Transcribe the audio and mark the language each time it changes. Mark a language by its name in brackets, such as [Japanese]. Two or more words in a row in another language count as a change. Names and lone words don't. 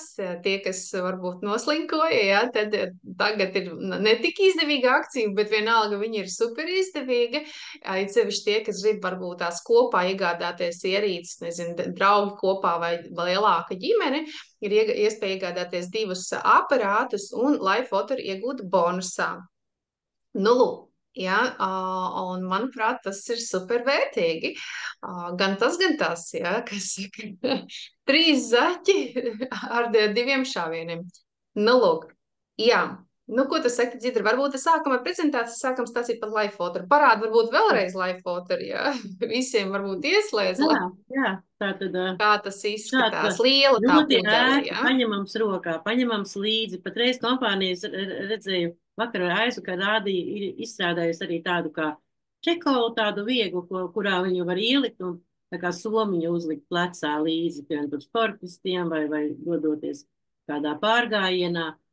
[Latvian] Tie, kas varbūt noslinkoja, ja, tad tagad ir ne tik izdevīga akcija, bet vienalga viņa ir super izdevīga. Ir sevišķi tie, kas grib varbūt tās kopā iegādāties ierīces, nezinu, draugi kopā vai lielāka ģimene, ir iespēja iegādāties 2 aparātus un live water iegūt bonusā. Nu, lūk. Ja, un manuprāt, tas ir super vērtīgi. Gan tas, ja, kas 3 zaķi ar 2 šāvieniem. Nu, lūk, jā. Nu, ko tu saki, Dzidra? Varbūt sākam ar prezentāciju, sākam stāstīt par live water. Parādi varbūt vēlreiz live water, ja? Visiem varbūt ieslēdz. Jā, tā tad. Kā tas izskatās? Liela tā pudele, ja? Paņemams rokā, paņemams līdzi. Patreiz kompānijas redzēju, vakar aizu, ka rādīja, ir izstrādājusi arī tādu kā čekolu, tādu vieglu, kurā viņu var ielikt un tā kā somiņu uzlikt plecā līdzi, piemēram, tur sportistiem vai dodoties kādā pārgājienā.